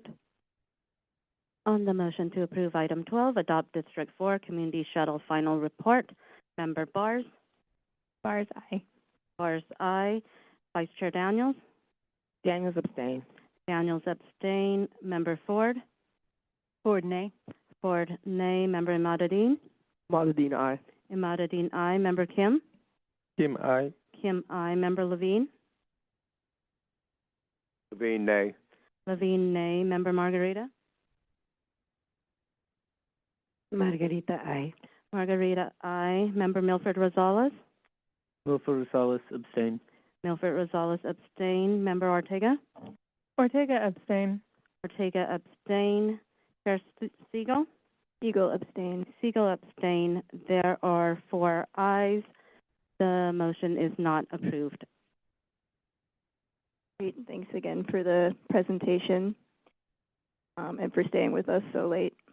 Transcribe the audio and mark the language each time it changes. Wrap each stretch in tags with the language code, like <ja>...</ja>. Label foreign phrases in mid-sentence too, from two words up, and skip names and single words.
<en>On the motion to approve item 12, adopt District 4 Community Shuttle Final Report, Member Bars. Bars, aye. Bars, aye. Vice Chair Daniels. Daniels abstain. Daniels abstain. Member Ford. Ford, nay. Ford, nay. Member Imaduddin. Imaduddin, aye. Imaduddin, aye. Member Kim. Kim, aye. Kim, aye. Member Levine. Levine, nay. Levine, nay. Member Margarita. Margarita, aye. Margarita, aye. Member Milford Rosales. Milford Rosales, abstain. Milford Rosales, abstain. Member Ortega. Ortega, abstain. Ortega, abstain. Chair Siegel. Siegel, abstain. Siegel, abstain. There are 4 ayes. The motion is not approved. Great. Thanks again for the presentation and for staying with us so late.</en>